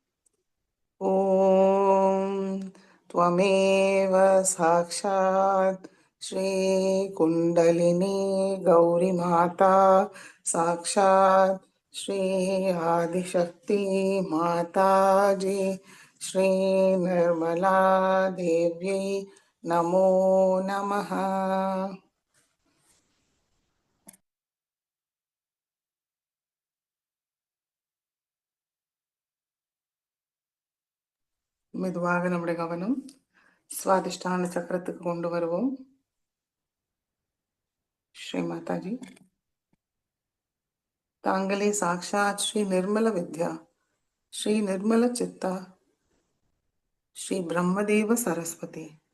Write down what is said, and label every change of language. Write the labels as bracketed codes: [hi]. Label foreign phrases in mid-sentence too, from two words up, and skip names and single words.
[sa] ஓம் त्वमेव साक्षात् श्री कुंडलिनी गौरी माता साक्षात् श्री आदिशक्ति माता जी श्री निर्मला देव्यै नमो नमः. [ta] மெதுவாக நம்முடைய கவனம் சுவாதிஷ்டான சக்கரத்துக்கு கொண்டு வருவோம். ஸ்ரீ மாதாஜி, தாங்களே சாக்ஷாத் ஸ்ரீ நிர்மல வித்யா, ஸ்ரீ நிர்மல சித்தா, ஸ்ரீ பிரம்மதேவ சரஸ்வதி.